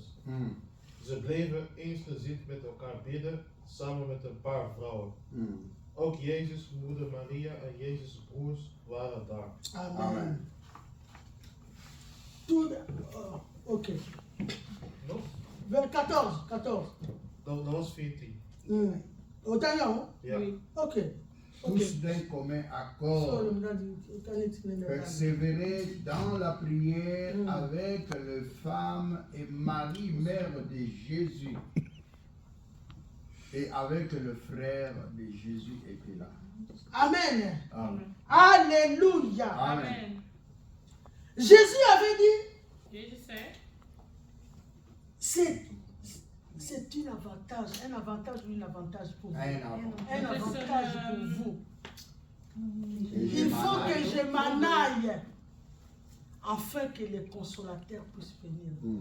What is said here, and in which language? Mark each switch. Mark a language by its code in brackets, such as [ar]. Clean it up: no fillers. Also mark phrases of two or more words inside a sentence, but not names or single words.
[nl] Ze bleven eensgezind met elkaar bidden, samen met een paar vrouwen. Ook Jezus' moeder Maria en Jezus' broers waren daar. Amen. Amen. Ok. Nog? Vers 14. Dat was 14. [fr] Autant y a, [nl] Ja. Ok. [fr] Tous d'un commun accord. Persévérer dans la prière avec les femmes et Marie, mère de Jésus. Et avec le frère de Jésus était là. Amen. Amen. Alléluia. Amen. Jésus avait dit, [nl] Jezus zei, [fr] c'est un avantage ou un avantage pour vous. Un avantage pour vous. Il faut que je m'en aille afin que le consolateur puisse venir.